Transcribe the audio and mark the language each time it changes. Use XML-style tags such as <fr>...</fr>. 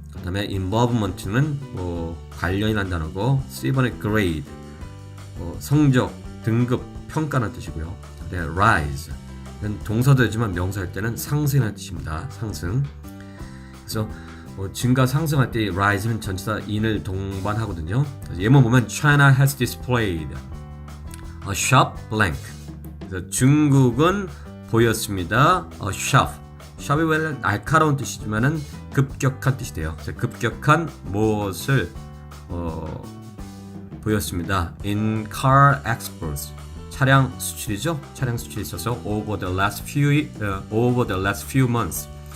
<ko>그 다음에 involvement는 관련이라는 단어고, C번의 grade, 성적, 등급, 평가라는 뜻이고요. 그 다음에 rise, 이건 동사도 되지만 명사일 때는 상승이라는 뜻입니다. 상승. 그래서 증가, 상승할 때 rise는 전치사 in을 동반하거든요.</ko> <en>예문 보면 China has displayed a sharp blank.</en> <ko>그래서 중국은 보였습니다.</ko> <en>a sharp.</en> <ko>sharp이 원래 날카로운 뜻이지만은 급격한 뜻이 돼요. 그래서 급격한 무엇을 보였습니다.</ko> <en>In car exports.</en> <ko>차량 수출이죠. 차량 수출이 있어서</ko> <en>over the last few months.</en>